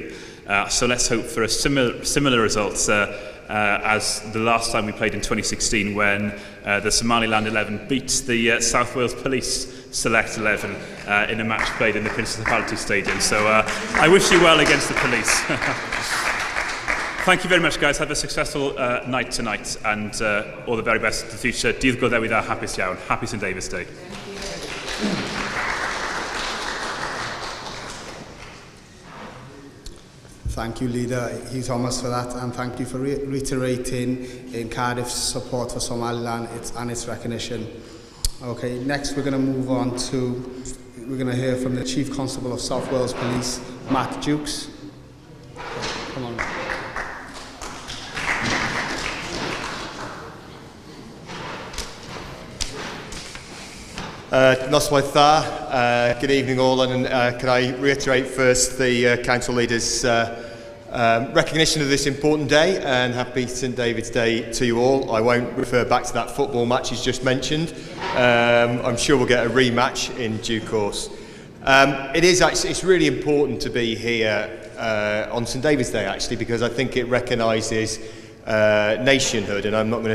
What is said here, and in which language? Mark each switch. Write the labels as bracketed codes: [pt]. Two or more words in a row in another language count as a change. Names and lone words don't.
[en] So let's hope for a similar results as the last time we played in 2016, when the Somaliland 11 beat the South Wales Police Select 11 in a match played in the Principality Stadium. So I wish you well against the police. Thank you very much, guys. Have a successful night tonight, and all the very best for the future. [cy] Dydd go ddewi dda, hapus iawn. [en] Happy St David's Day. Thank you, Leader Hugh Thomas, for that, and thank you for reiterating in Cardiff's support for Somaliland and its recognition. Okay, next we're going to move on to, we're going to hear from the Chief Constable of South Wales Police, Matt Dukes. Come on. [cy] Noswaith dda, [en] good evening all, and can I reiterate first the Council Leader's recognition of this important day, and happy St David's Day to you all. I won't refer back to that football match he's just mentioned. I'm sure we'll get a rematch in due course. It's really important to be here on St David's Day, actually, because I think it recognises nationhood, and I'm not going